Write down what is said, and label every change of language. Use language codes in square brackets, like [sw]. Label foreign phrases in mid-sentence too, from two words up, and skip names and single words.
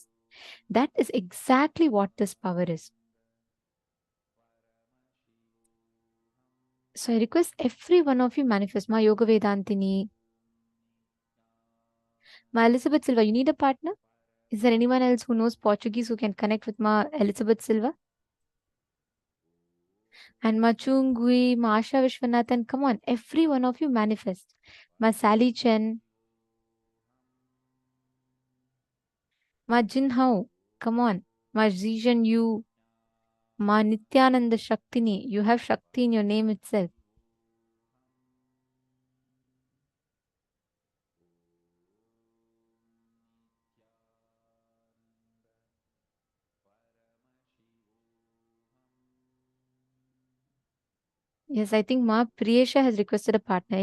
[en] That is exactly what this power is. So I request every one of you manifest. Ma Yoga Vedantini, Ma Elizabeth Silva, you need a partner? Is there anyone else who knows Portuguese who can connect with Ma Elizabeth Silva? And Ma Chungui, Ma Asha Vishwanathan, come on, every one of you manifest. Ma Sally Chen, Ma Jin Hao, come on. Ma Zijan Yu, Ma Nityananda Shaktini, you have Shakti in your name itself. Yes, I think Ma Priyesha has requested a partner.